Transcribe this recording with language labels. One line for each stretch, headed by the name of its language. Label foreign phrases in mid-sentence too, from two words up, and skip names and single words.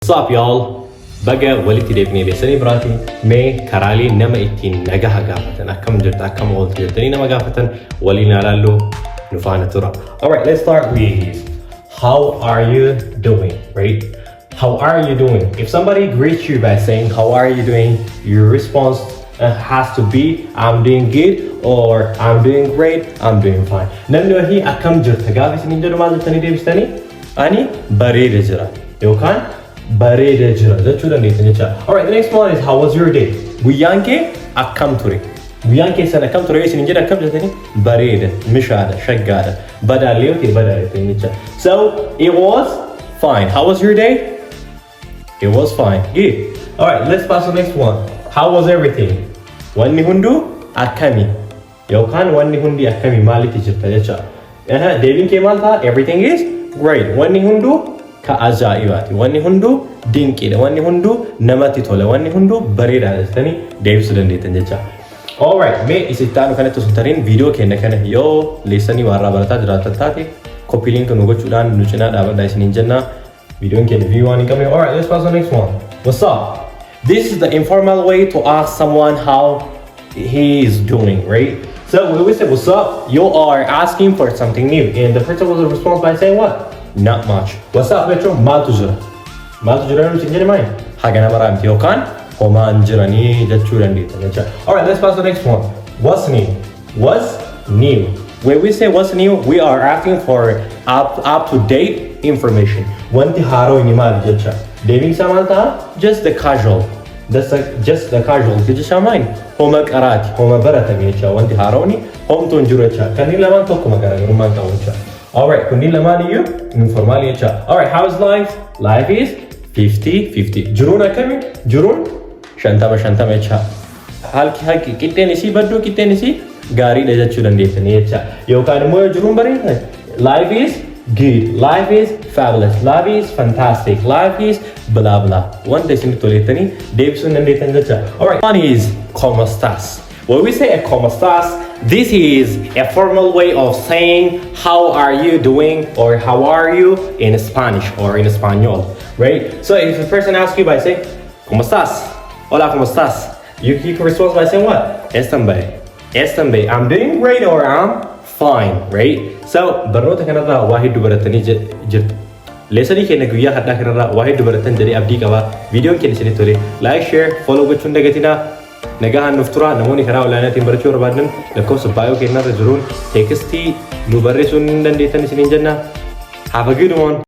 English: What's up y'all?
Oromo: Baga walitti deebinee beeksanii biraatiin mee karaalee nama ittiin nagaha gaafatan akkam jirta akkam ooltu jettanii nama gaafatan waliin ilaallu nu faana tura.
English: Alright, let's start with how are you doing, right? How are you doing? If somebody greets you by saying how are you doing, your response has to be I'm doing good or I'm doing great, I'm doing fine.
Oromo: Namni wahii akkam jirta gaafa isin jedhu maal jettanii deebistanii? Ani bareeda jira yookaan bareeda jira jechuu dandeessan jecha.
English: Alright, the next one is how was your day?
Oromo: Guyyaan kee akkam ture? Guyyaan keessan akkam ture isin jedha akkam jettanii? Bareeda, mishaada, shaggaadha, badaallee yoo ta'e badaallee jecha.
English: So it was fine. How was your day? It was fine. Good. Alright, let's pass to the next one. How was everything?
Oromo: Wanni hundu akkami? Yookaan wanni hundi akkami maalitti jirta jecha. Deebiin kee maal ta'a?
English: Everything is great.
Oromo: Wanni hundu ka ajaa'ibaati. Wanni hundu dinqiidha. Wanni hundu namatti tola. Wanni hundu bareedaadha jettanii deebisuu dandeettan jecha. Alright, mee isitti aanu kanatti osoo tariin viidiyoo keenya kana yoo leessanii warraa barataa jiraatan taate koppii liinka nu gochuudhaan nu cinaa dhaabadhaa isiniin jenna. Viidiyoon keenya view waan hin qabne.
English: Alright, let's pass to the next one. What's up? This is the informal way to ask someone how he is doing, right? So when we say what's up, you are asking for something new, and the person will respond by saying what? Not much. What's up, Metro?
Oromo: Maaltu jira? Maaltu jira nuti hin jedhamaay? Hagana maraamti yookaan homaan jiranii jechuu dandeettan jecha.
English: Alright, let's pass to the next one. What's new? What's new? When we say what's new, we are asking for up-to-date information.
Oromo: Wanti haaroo inni maali jecha. Deebiin isaa maal ta'a?
English: Just the casual. Just the casual.
Oromo: Jecha maali? Homa qaraati, homa baratame jecha. Wanti haarooni homtuun jiru jecha. Kanneen lamaan tokkuma garaagarummaan qabu jecha. Alright, kunniin lamaan iyyuu informaali jecha.
English: Alright, how is life? Life is 50-50.
Oromo: Jiruun akkami? Jiruun 50-50 jecha. Halki qixxeen isii badduu qixxeen isii gaariidha jechuu dandeessanii jecha. Yookaan immoo jiruun bareeda.
English: Life is good. Life is fabulous. Life is fantastic. Life is blah blah. Wanta isin tolettanii deebisuu dandeessan jecha. Alright, one is
Spanish: como estás?
English: When we say a
Spanish: como estás,
English: this is a formal way of saying how are you doing or how are you in Spanish or in Espanol, right? So if a person asks you by saying
Spanish: ¿Cómo estás? Hola, ¿cómo estás?
English: You can respond by saying what?
Spanish: Están bien.
English: I'm doing great or I'm fine, right?
Oromo: So barnoota kanarraa waa hedduu baratanii jirtu. Leesanii keenya guyyaa hadhaa kanarraa waa hedduu baratan jedhee abdii qaba. Viidiyoon keenya isinitti tole.
English: Like, share, follow
Oromo: gochuun dagatinaa. Nagahaan nuuf tura. Namoonni karaa olaanaatiin barachuu barbaadan lakkoofsa baay'oo keenyarra jiruun teekstii nu barreessuu ni dandeettan isiniin jenna.
English: Have a good one.